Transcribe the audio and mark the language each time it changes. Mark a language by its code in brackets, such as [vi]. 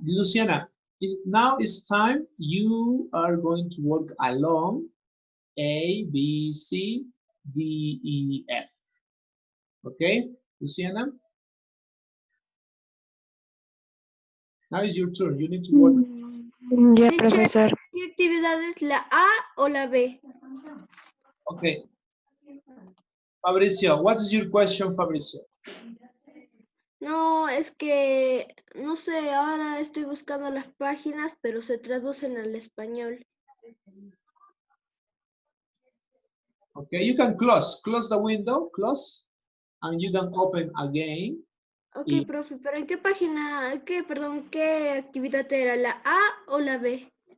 [en] Luciana, now it's time you are going to work along A, B, C, D, E, F. Okay, Luciana? Now is your turn. You need to work. [es] Ya, [en] Teacher, [es] profesor. ¿qué actividad es la A o la B? [en] Okay. Fabricio, what is your question, Fabricio? [es] No, es que, no sé, ahora estoy buscando las páginas, pero se traducen al español. [en] Okay, you can close the window, close, and you can open again. Ok, Y- [es] profe, pero ¿en qué página, qué actividad era, la A o la B?